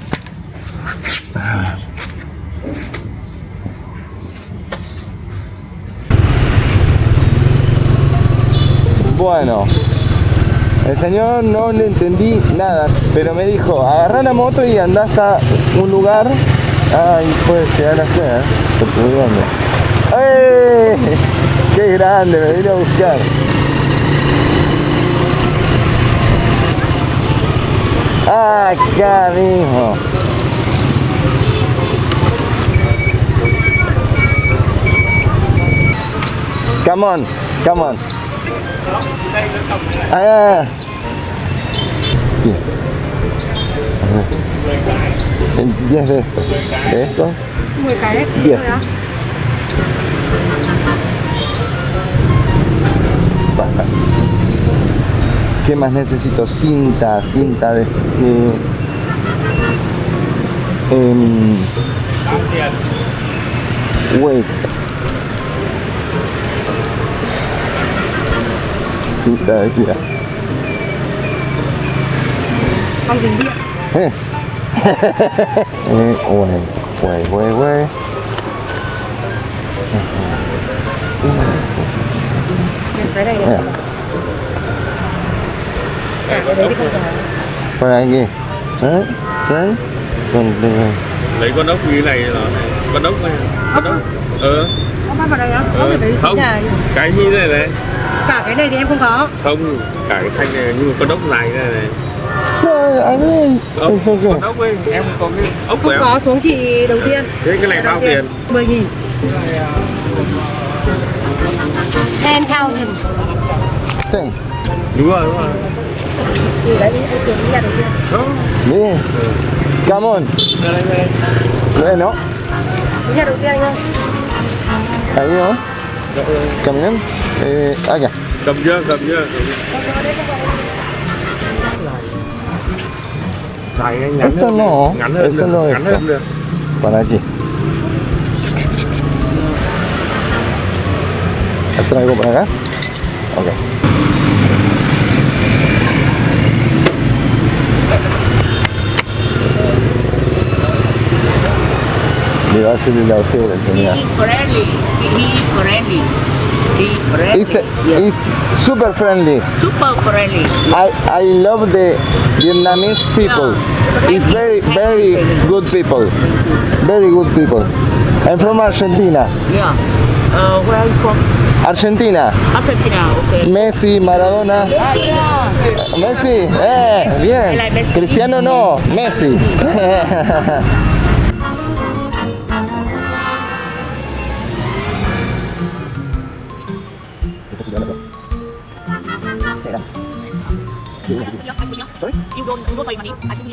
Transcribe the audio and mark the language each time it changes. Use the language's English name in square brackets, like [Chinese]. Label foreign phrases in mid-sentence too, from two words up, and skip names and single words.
[Spanish] Bueno, el señor no le entendí nada, pero me dijo, agarrá la moto y andá hasta un lugar. Ay, puede llegar a ser, ¡eh! ¡Qué grande! Me vino a buscar. Acá mismo. [English] Come on. [Spanish] Bien. 10 de esto. ¿De esto? 10. Baja. ¿Qué más necesito? Cinta de... wait. Cinta de tira. [Vietnamese] Con tiền điện. [Spanish] Güey. Por aquí. ¿Sí? [Vietnamese] Lấy con ốc như này là con ốc này. Con ốc. Không bắt vào đây á? Không, phải Không. Cái như thế này. Cả cái này thì em không có. Không, cả cái thanh này nhưng mà con ốc dài này này. Rồi, anh ơi. Con ốc ấy, em còn cái ốc của Không em. có, xuống chị đầu tiên. Thế cái này bao tiền? 10.000. 10.000. Thank. Đúng rồi. Thì đấy, em xuống nhà đầu tiên. Đi. [English] Come on. [Vietnamese] Đây nó. Xuống nhà đầu tiên anh ơi. Đấy nó. Cầm nhắm. Kìa. Cầm chưa? Dài ngắn [Spanish] Esto [Vietnamese] hơn. [Spanish] no. [Vietnamese] Ngắn hơn. [Spanish] Esto no es. [Vietnamese] Ngắn hơn được. [Spanish] Para aquí. ¿Traigo para acá? Ok. Le va a hacer la opción de enseñar. [English] It's super friendly. Super friendly. I love the Vietnamese people. It's very good people. Very good people. I'm from Argentina. Yeah. Where are you from? Argentina. Argentina. Okay. Messi, Maradona. Messi. Bien. I like Messi. Cristiano no. Messi. Sorry? You don't pay money. I see you.